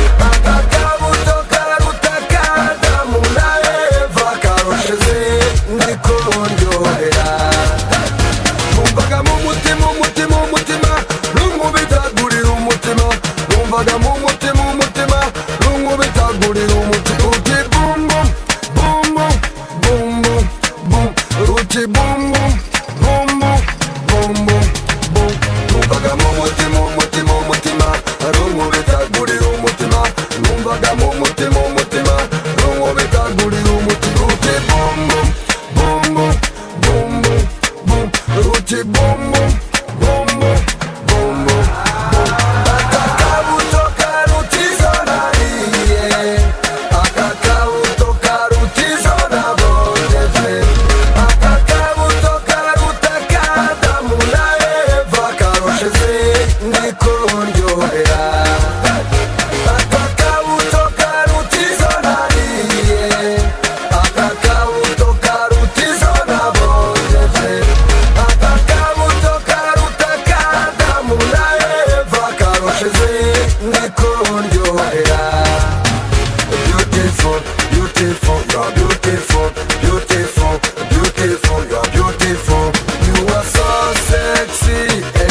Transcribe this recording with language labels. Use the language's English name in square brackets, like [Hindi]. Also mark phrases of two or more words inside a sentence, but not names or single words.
[Kinyarwanda] Aka kabuto karuta Kadamu na Eva karushize, ndi kundyohera. Numvaga mu mutima, umutima, umutima, runkubitagurira umutima. Numvaga mu mutima, umutima, runkubitagurira umutima. Uti bum, bum, bum, bum, bum, bum, bum. Uti bum, bum, Bum, bum, bum, bum, bum. Numvaga mu mutima, umutima, umutima, hari unkubita gurira umutima. Numvaga mu mutima, umutima, hari unkubita gurira umutima. Ruti bum, bum, bum, bum, bum, bum, bum. Ruti bum, bum, bum, bum. Boom, boom, boom. Aka kabuto karuta izo nariye. Aka kabuto karuta izo nabonye. Aka kabuto karuta ka Adamu na Eva karusha izindi kuryohera. Aka kabuto karuta izo nariye. Aka kabuto karuta izo nabonye. Aka kabuto karuta Kadamu na Eva karushize. Ndiko ndyohera. [English] Beautiful, beautiful, you're beautiful, beautiful, beautiful, you're beautiful. You are so sexy.